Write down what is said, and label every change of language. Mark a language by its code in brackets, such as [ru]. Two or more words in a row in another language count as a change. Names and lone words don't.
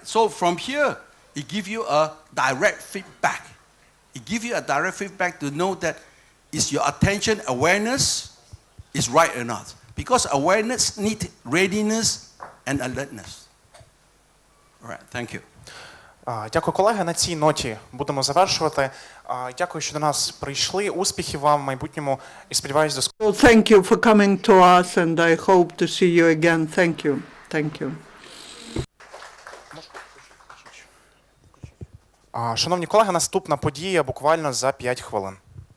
[en] So from here, it gives you a direct feedback. It gives you a direct feedback to know that is your attention awareness is right or not. Because awareness needs readiness and alertness. All right, thank you. [uk] Дякую, колеги. На цій ноті будемо завершувати. Дякую, що до нас прийшли. Успіхів вам в майбутньому і сподіваюся до скорого. [en] Well, thank you for coming to us, and I hope to see you again. Thank you. Thank you. [uk] Шановні колеги, наступна подія буквально за 5 хвилин.